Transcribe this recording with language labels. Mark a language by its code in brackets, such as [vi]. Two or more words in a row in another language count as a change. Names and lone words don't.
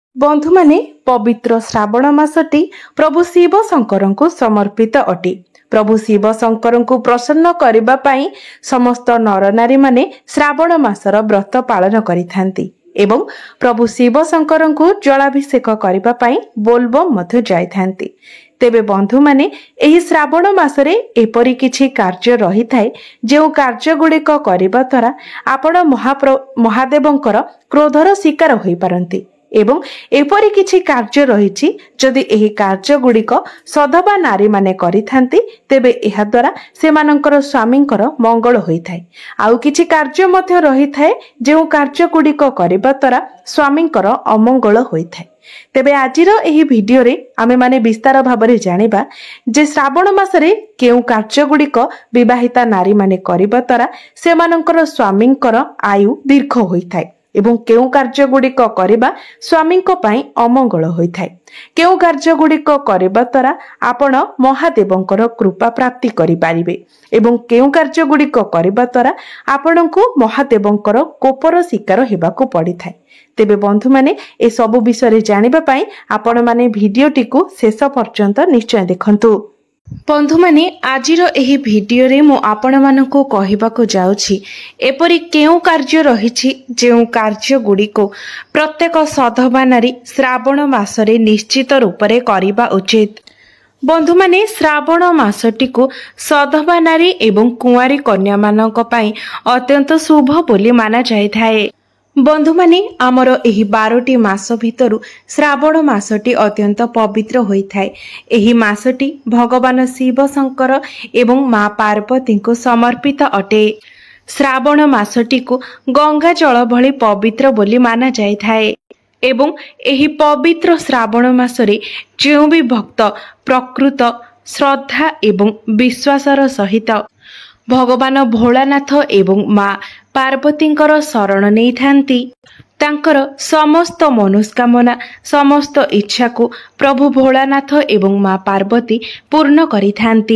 [or] ବନ୍ଧୁ ମାନେ ପବିତ୍ର ଶ୍ରାବଣ ମାସଟି ପ୍ରଭୁ ଶିବ ଶଙ୍କର କୁ ସମର୍ପିତ ଅଟେ। ପ୍ରଭୁ ଶିବ ଶଙ୍କର କୁ ପ୍ରସନ୍ନ କରିବା ପାଇଁ ସମସ୍ତ ନର ନାରୀ ମାନେ ଶ୍ରାବଣ ମାସର ବ୍ରତ ପାଳନ କରିଥାନ୍ତି ଏବଂ ପ୍ରଭୁ ଶିବ ଶଙ୍କର କୁ ଜଳାଭିଷେକ କରିବା ପାଇଁ ବୋଲବମ ମଧ୍ୟ ଯାଇଥାନ୍ତି। ତେବେ ବନ୍ଧୁ ମାନେ ଏହି ଶ୍ରାବଣ ମାସରେ ଏପରି କିଛି କାର୍ଯ୍ୟ ରହି ଥାଏ ଯେଉଁ କାର୍ଯ୍ୟ ଗୁଡ଼ିକ କରିବା ଦ୍ୱାରା ଆପଣ ମହାଦେବଙ୍କର କ୍ରୋଧର ଶିକାର ହୋଇ ପାରନ୍ତି ଏବଂ ଏପରି କିଛି କାର୍ଯ୍ୟ ରହିଛି ଯଦି ଏହି କାର୍ଯ୍ୟ ଗୁଡ଼ିକ ସଧବା ନାରୀ ମାନେ କରିଥାନ୍ତି ତେବେ ଏହା ଦ୍ୱାରା ସେମାନଙ୍କର ସ୍ୱାମୀଙ୍କର ମଙ୍ଗଳ ହୋଇଥାଏ। ଆଉ କିଛି କାର୍ଯ୍ୟ ମଧ୍ୟ ରହି ଥାଏ ଯେଉଁ କାର୍ଯ୍ୟ ଗୁଡ଼ିକ କରିବା ଦ୍ୱାରା ସ୍ୱାମୀଙ୍କର ଅମଙ୍ଗଳ ହୋଇଥାଏ। ତେବେ ଆଜିର ଏହି ଭିଡିଓ ରେ ଆମେ ମାନେ ବିସ୍ତାର ଭାବରେ ଜାଣିବା ଯେ ଶ୍ରାବଣ ମାସରେ କେଉଁ କାର୍ଯ୍ୟ ଗୁଡ଼ିକ ବିବାହିତା ନାରୀ ମାନେ କରିବା ଦ୍ୱାରା ସେମାନଙ୍କର ସ୍ୱାମୀଙ୍କର ଆୟୁ ଦୀର୍ଘ ହୋଇଥାଏ ଏବଂ କେଉଁ କାର୍ଯ୍ୟ ଗୁଡ଼ିକ କରିବା ସ୍ୱାମୀଙ୍କ ପାଇଁ ଅମଙ୍ଗଳ ହୋଇଥାଏ। କେଉଁ କାର୍ଯ୍ୟ ଗୁଡ଼ିକ କରିବା ଦ୍ୱାରା ଆପଣ ମହାଦେବଙ୍କର କୃପା ପ୍ରାପ୍ତି କରି ପାରିବେ ଏବଂ କେଉଁ କାର୍ଯ୍ୟ ଗୁଡ଼ିକ କରିବା ଦ୍ୱାରା ଆପଣଙ୍କୁ ମହାଦେବଙ୍କର କୋପର ଶିକାର ହେବାକୁ ପଡ଼ିଥାଏ। ତେବେ ବନ୍ଧୁ ମାନେ ଏ ସବୁ ବିଷୟ ଜାଣିବା ପାଇଁ ଆପଣ ମାନେ ଭିଡିଓଟି କୁ ଶେଷ ପର୍ଯ୍ୟନ୍ତ ନିଶ୍ଚୟ ଦେଖନ୍ତୁ। ବନ୍ଧୁ ମାନେ ଆଜିର ଏହି ଭିଡିଓ ରେ ମୁଁ ଆପଣ ମାନଙ୍କୁ କହିବାକୁ ଯାଉଛି ଏପରି କେଉଁ କାର୍ଯ୍ୟ ରହିଛି ଯେଉଁ କାର୍ଯ୍ୟ ଗୁଡ଼ିକୁ ପ୍ରତ୍ୟେକ ସଧବା ନାରୀ ଶ୍ରାବଣ ମାସରେ ନିଶ୍ଚିତ ରୂପ ରେ କରିବା ଉଚିତ। ବନ୍ଧୁ ମାନେ ଶ୍ରାବଣ ମାସଟି କୁ ସଧବା ନାରୀ ଏବଂ କୁଆଁରୀ କନ୍ୟା ମାନଙ୍କ ପାଇଁ ଅତ୍ୟନ୍ତ ଶୁଭ ବୋଲି ମନା ଯାଇଥାଏ। ବନ୍ଧୁ ମାନେ ଆମର ଏହି 12ଟି ମାସ ଭିତରୁ ଶ୍ରାବଣ ମାସଟି ଅତ୍ୟନ୍ତ ପବିତ୍ର ହୋଇଥାଏ। ଏହି ମାସଟି ଭଗବାନ ଶିବ ଶଙ୍କର ଏବଂ ମା ପାର୍ବତୀ କୁ ସମର୍ପିତ ଅଟେ। ଶ୍ରାବଣ ମାସଟି କୁ ଗଙ୍ଗା ଜଳ ଭଳି ପବିତ୍ର ବୋଲି ମନା ଯାଇଥାଏ ଏବଂ ଏହି ପବିତ୍ର ଶ୍ରାବଣ ମାସରେ ଯେଉଁ ଭି ଭକ୍ତ ପ୍ରକୃତ ଶ୍ରଦ୍ଧା ଏବଂ ବିଶ୍ୱାସର ସହିତ ଭଗବାନ ଭୋଳାନାଥ ଏବଂ ମା ପାର୍ବତୀଙ୍କର ଶରଣ ନେଇ ଥାନ୍ତି ତାଙ୍କର ସମସ୍ତ ମନସ୍କାମନା ସମସ୍ତ ଇଚ୍ଛା କୁ ପ୍ରଭୁ ଭୋଳାନାଥ ଏବଂ ମା ପାର୍ବତୀ ପୂର୍ଣ୍ଣ କରି ଥାନ୍ତି।